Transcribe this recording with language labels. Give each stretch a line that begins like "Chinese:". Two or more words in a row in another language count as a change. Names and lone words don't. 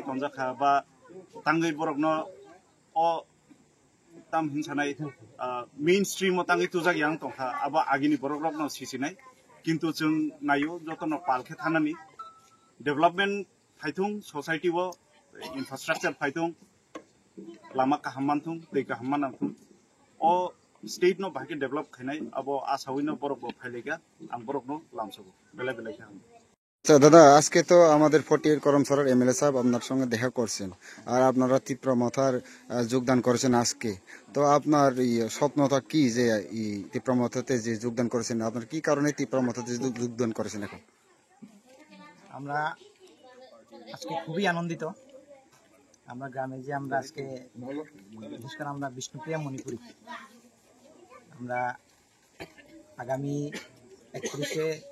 Kok Borok: तंजाखा बा तांगै बरकनो अ ताम हिंसानाय
English: main stream
Kok Borok: तांगै तुजाग यां तंखा आबा आगिनि बरकनो सिसिनाय किन्तु जों नायो जतन पालखे थानानि डेभलपमेन्ट फाइथुं सोसाइटी वो इंफ्रास्ट्रक्चर फाइथुं लामा काहामानथुं दै काहामानथुं ओ स्टेट नो बाहाय डेभलप खायनाय अब आसावैनो बरक फाइलेगा आं बरकनो लामसगो बेला बेला खाम
Bangla: আচ্ছা দাদা আজকে তো আমাদের 48 করমসরার এমএলএ সাহেব আপনার সঙ্গে দেখা করছেন আর আপনারা তীব্রমথার যোগদান করেছেন আজকে তো আপনার স্বপ্নটা কি যে এই তীব্রমথাতে যে যোগদান করেছেন আপনার কি কারণে তীব্রমথাতে যোগদান করেছেন এখন আমরা আজকে খুবই আনন্দিত আমরা গ্রামে যে আমরা আজকে বিশেষ করে আমরা বিষ্ণুপ্রিয়া মণিপুরি আমরা আগামী 31